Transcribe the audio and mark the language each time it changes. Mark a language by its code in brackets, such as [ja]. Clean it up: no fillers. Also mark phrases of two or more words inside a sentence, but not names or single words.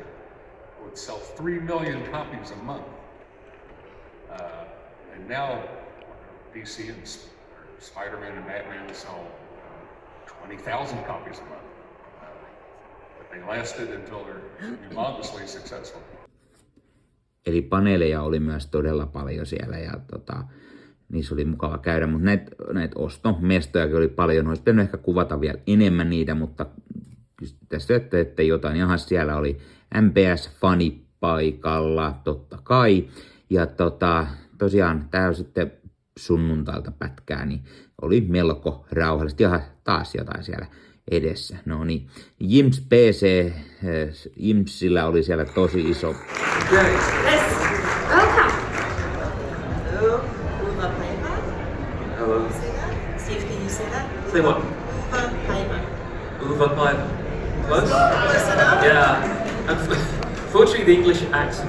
[en] Would sell 3 million copies a month. And now DC and Spider-Man and Batman sell 20,000 copies a month. But they lasted until they're humongously successful. [fi] Eli paneeleja oli myös todella paljon siellä ja niissä oli mukava käydä, mutta näitä ostomestojakin oli paljon. Olisi pitänyt ehkä kuvata vielä enemmän niitä, mutta tästä että jotain. Jaha, siellä oli MPS Funny paikalla, totta kai. Ja tosiaan tää on sitten sunnuntailta pätkää, niin oli melko rauhallisesti. Jaha, taas jotain siellä edessä. No niin, Jims PC, Jimsillä oli siellä tosi iso. [en] Yes. Welcome. Hello, Uva Paima. Hello. Say that? Steve, can you say that? Say what? Uva Paima. Uva Paima. Close? Close enough? Yeah. Unfortunately, the English accent's